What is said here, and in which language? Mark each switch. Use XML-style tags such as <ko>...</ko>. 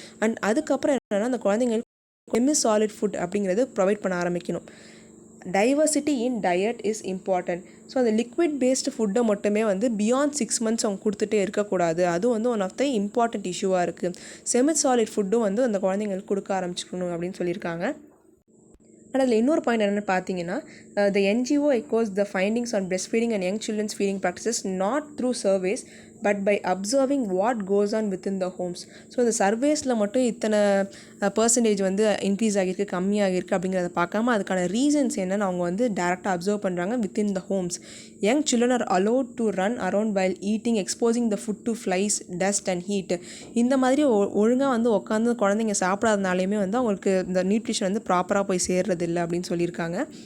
<ta>And அதுக்கப்புறம் என்னென்னா, அந்த குழந்தைங்களுக்கு செமி சாலிட் ஃபுட் அப்படிங்கிறது ப்ரொவைட் பண்ண ஆரம்பிக்கணும்.</ta> <en>Diversity in diet is important.</en> <ta>So அந்த லிக்விட் பேஸ்டு ஃபுட்டை மட்டுமே வந்து பியாண்ட் 6 months அவங்க கொடுத்துட்டே இருக்கக்கூடாது. அதுவும் வந்து</ta> <en>one of the important</en> <ta>இஷ்யூவாக இருக்குது. செமி சாலிட் ஃபுட்டும் வந்து அந்த குழந்தைங்களுக்கு கொடுக்க ஆரம்பிச்சுக்கணும் அப்படின்னு சொல்லியிருக்காங்க. ஆனால் அதில் இன்னொரு பாயிண்ட் என்னென்னு பார்த்தீங்கன்னா,</ta> <en>the NGO echoes the findings on breastfeeding and young children's feeding practices not through surveys but by observing what goes on within the homes.</en> <ta>So இந்த சர்வேஸில் மட்டும் இத்தனை பர்சன்டேஜ் வந்து இன்க்ரீஸ் ஆகியிருக்கு, கம்மியாகிருக்கு அப்படிங்கிறத பார்க்காம அதுக்கான ரீசன்ஸ் என்னென்னு அவங்க வந்து டேரெக்டாக அப்சர்வ் பண்ணுறாங்க.</ta> <en>Within the homes young children are allowed to run around while eating, exposing the food to flies, dust and heat.</en> <ta>இந்த மாதிரி ஒழுங்காக வந்து உட்காந்து குழந்தைங்க சாப்பிடாதனாலையுமே வந்து அவங்களுக்கு இந்த நியூட்ரிஷன் வந்து ப்ராப்பராக போய் சேர்றதில்லை அப்படின்னு சொல்லியிருக்காங்க.</ta>